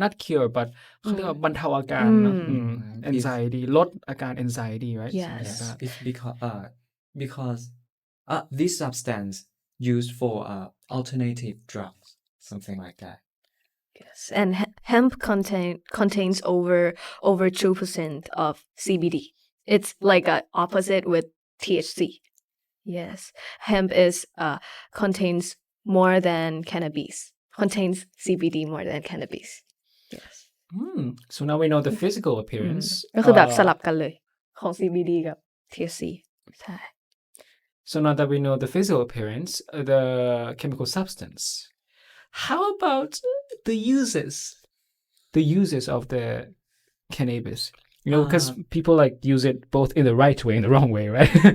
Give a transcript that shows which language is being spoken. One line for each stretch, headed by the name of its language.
English: Not cure, but
Thai: เขาเรียกว่าบรรเทาอาการเนอะ anxiety ลดอาการ anxiety,
English: right? Yes. It's because this substance used for alternative drugs, something like that. Yes, and hemp contains over 2% of CBD. It's like an opposite with THC. Yes, hemp contains more than cannabis. Contains CBD more than cannabis. Yes. So now we know the physical appearance.
Thai: ก็คือแบบสลับกันเลยของ CBD กับ THC ใช่
English: So now that we know the physical appearance, the chemical substance, how about the uses of the cannabis? You know, because people like use it both in the right way and the wrong way, right?